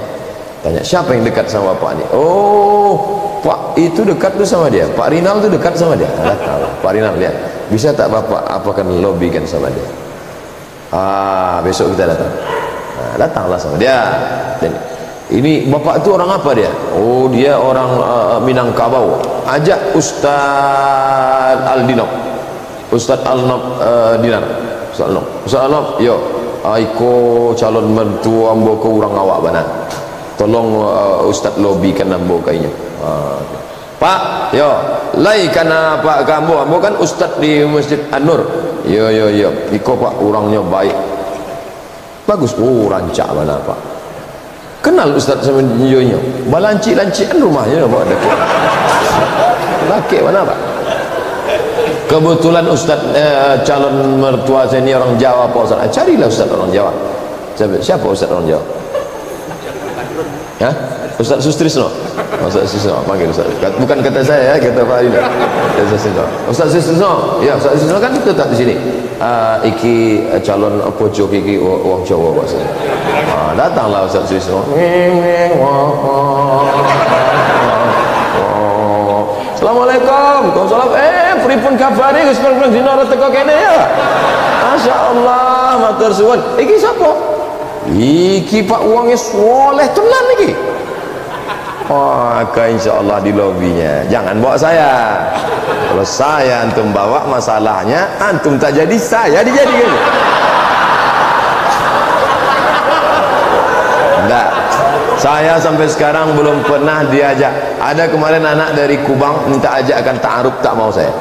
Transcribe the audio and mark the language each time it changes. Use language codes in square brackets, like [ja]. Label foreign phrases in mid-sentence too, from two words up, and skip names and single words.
[id] Tanya, siapa yang dekat sama bapaknya? Oh, Pak itu dekat tuh sama dia. Pak Rinal tuh dekat sama dia. Datang, Pak Rinal lihat. Bisa tak bapak apakan lobbykan sama dia? Besok kita datang. Datanglah sama dia. Dan ini bapak itu orang apa dia? Oh, dia orang Minangkabau. Ajak Ustaz Aldinop. Ustaz Alnop Dinar. Ustaz Alnop, yo. [min] Aiko calon mertua ambo ke urang awak bana. Tolong Ustaz lobbykan ambo kainya. Pak, yo, lai kana Pak kambo, ambo kan Ustaz di Masjid An-Nur. Yo. Iko Pak urangnya baik. Bagus, rancak bana Pak. [id] Kenal Ustaz sama nyonya. Balanci-lancian rumahnya Pak dekat. Laki mana Pak? Kebetulan Ustaz calon mertua saya ini orang Jawa Pak Ustaz. Carilah Ustaz orang Jawa. Siapa Ustaz orang Jawa? Ustaz Sustrisno. Ustaz Sustrisno, panggil Ustaz. Bukan kata saya ya, kata Pak ini. Ustaz Sustrisno. Ya, Ustaz Sustrisno kan tetap di sini. [jv] Iki calon pojok iki wong Jawa Pak Ustaz. [id] Datanglah Ustaz Sustrisno. Assalamualaikum. Waalaikumsalam. [jv] Pripun kabare Gus Pang dina ora teko kene ya? Masyaallah, matur suwun. Iki sapa? Iki Pak wonge soleh tenan iki. [id] Insyaallah di lobinya. Jangan bawa saya. Kalau saya antum bawa masalahnya, antum tak jadi, saya dijadikan. Enggak. Saya sampai sekarang belum pernah diajak. Ada kemarin anak dari Kubang minta ajak akan ta'aruf, tak mau saya.